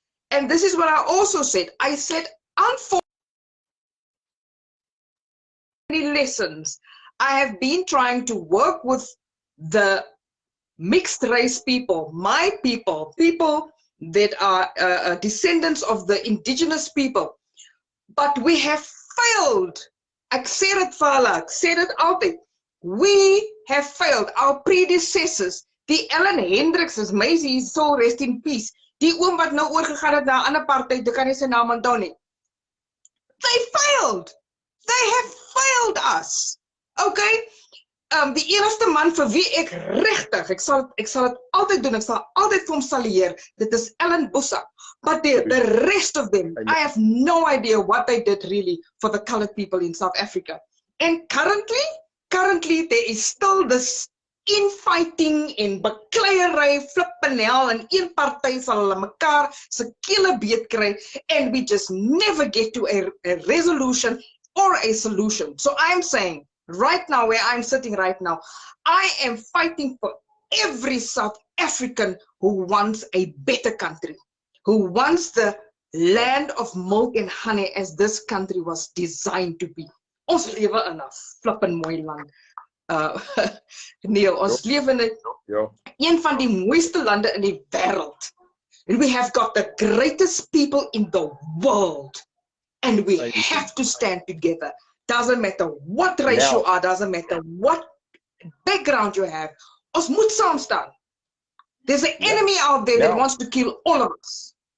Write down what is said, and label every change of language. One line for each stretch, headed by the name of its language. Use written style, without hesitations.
English: And this is what I also said. I said, unfortunately, lessons. I have been trying to work with the mixed race people, my people, people that are descendants of the indigenous people. But we have failed.
Afrikaans: Ek sê dit vir hulle, ek sê dit altyd.
English: We have failed. Our predecessors, die Ellen Hendricks, Maisie, soul rest in peace.
Afrikaans: Die oom wat nou oorgegaan het na 'n ander party, ek kan nie sy naam onthou nie.
English: They failed. They have failed us. Okay?
Afrikaans: Die enigste man vir wie ek regtig, ek sal dit altyd doen, ek sal altyd vir hom salieer, dit is Ellen Bossa.
English: But the rest of them, I have no idea what they did really for the colored people in South Africa. And currently there is still this infighting
Afrikaans: en bekleierery, flippenel, en een party sal hulle mekaar se kele beet kry,
English: and we just never get to a resolution or a solution. So I'm saying, right now, where I'm sitting right now, I am fighting for every South African who wants a better country, who wants the land of milk and honey as this country was designed to be.
Afrikaans: Ons lewe in 'n flippin mooi land. Neil, ons lewe in een van die mooiste lande in die wêreld.
English: And we have got the greatest people in the world. And we have to stand together. Doesn't matter what race you are, doesn't matter what background you have.
Afrikaans: Ons moet saam staan.
English: There's an enemy out there that wants to kill all of us.